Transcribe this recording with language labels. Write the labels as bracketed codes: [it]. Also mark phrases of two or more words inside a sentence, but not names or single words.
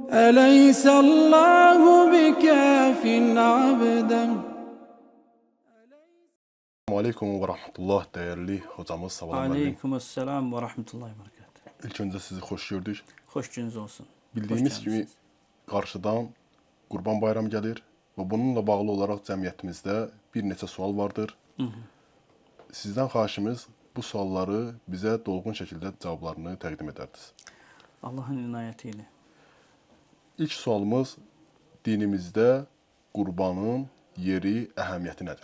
[ar] أليس الله بكاف عبدا. عليكم ورحمة الله [tr] değerli hocamız Savalan müəllim. [ar] عليكم السلام ورحمة الله وبركاته. [tr] İlk önce sizi hoş gördük. Hoş gününüz olsun. Bildiğimiz Hoş gibi gelmişsiniz. [az] qarşıdan Qurban Bayramı gəlir və bununla bağlı olaraq cəmiyyətimizdə bir neçə sual vardır. Sizdən xahişimiz bu sualları bizə dolğun şəkildə cavablarını təqdim edərdiniz. [tr] Allah'ın inayetiyle. [az] İlk sualımız dinimizdə qurbanın yeri, əhəmiyyəti nədir?